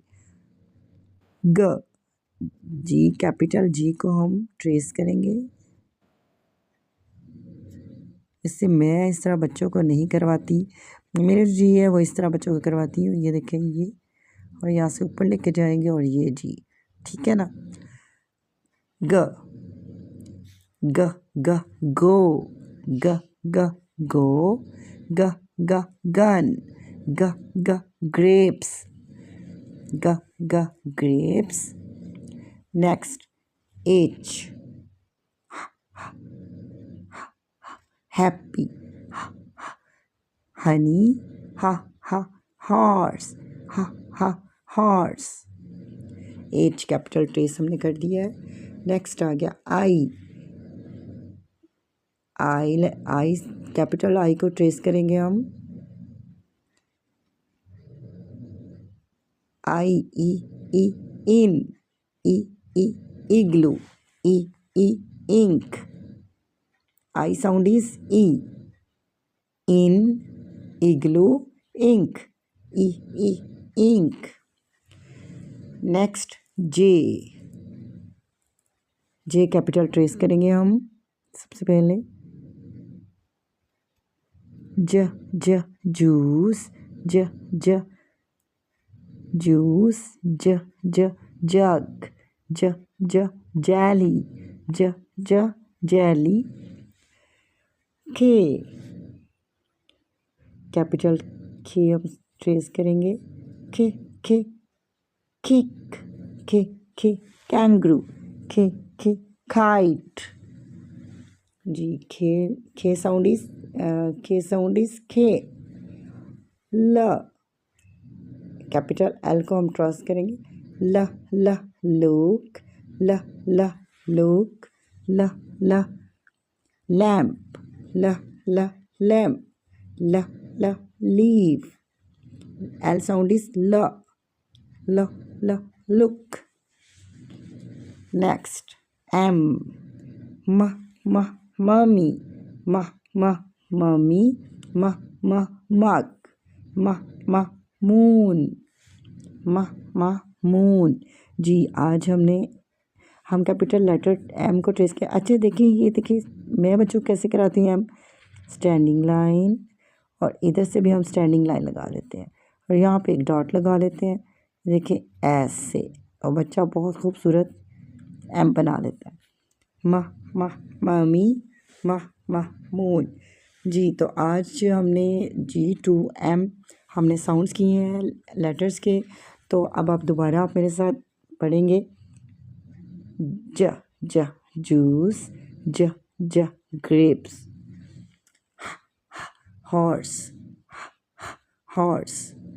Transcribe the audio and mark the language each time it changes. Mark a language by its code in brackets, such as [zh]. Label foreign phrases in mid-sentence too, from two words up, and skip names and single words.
[hi] ग जी, [en] capital G [hi] को हम ट्रेस करेंगे। इससे मैं इस तरह बच्चों को नहीं करवाती, मेरे जो जी है वो इस तरह बच्चों को करवाती हूँ। ये देखें, ये और यहाँ से ऊपर लेके जाएंगे और ये जी, ठीक है ना। [en] g g g go, g g go, g g gun, g g grapes, g g grapes. next H, happy, honey, h h horse, h h horse. H capital trace [hi] हमने कर दिया है। नेक्स्ट आ गया आई, [en] I capital I [hi] को ट्रेस करेंगे हम। [en] I i i in, i i igloo, i i ink. I sound is i, in igloo ink, i i ink. next J, J capital [hi] ट्रेस करेंगे हम सबसे पहले। [en] j j juice, j j juice, j j jug, j j jelly, j j jelly. K capital K [hi] हम ट्रेस करेंगे। [en] k k kick, k kangaroo, k kite जी। K sound is K. [hi] ल [en] capital L [hi] को हम ट्रेस करेंगे। [en] l l look, l l look, l l lamp, l l lamp, l l leave. L sound is l, l l look. next M, m m mummy, m m mummy, m m mug, m m moon, m m moon जी। [hi] आज हम [en] capital letter M [hi] को ट्रेस किया। अच्छा देखिए, ये देखिए मैं बच्चों को कैसे कराती हूँ। [en] M standing line [hi] और इधर से भी हम [en] standing line [hi] लगा लेते हैं और यहाँ पे एक डॉट लगा लेते हैं। देखिए ऐसे, और बच्चा बहुत खूबसूरत एम बना लेता है। [en] m m mummy, m m moon जी। [hi] तो आज हमने [en] G to M [hi] हमने साउंड्स किए हैं लेटर्स के। तो अब आप दोबारा आप मेरे साथ पढ़ेंगे। [en] j j juice, j j grapes, horse, horse.